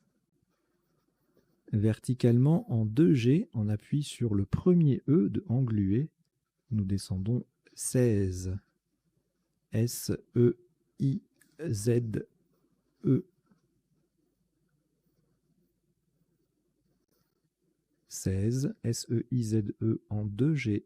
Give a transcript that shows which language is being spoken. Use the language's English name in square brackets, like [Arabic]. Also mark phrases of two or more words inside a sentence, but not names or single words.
[French] Verticalement en 2G, on appuie sur le premier E de englué. Nous descendons 16. S-E-I-Z-E. 16, S-E-I-Z-E en 2G.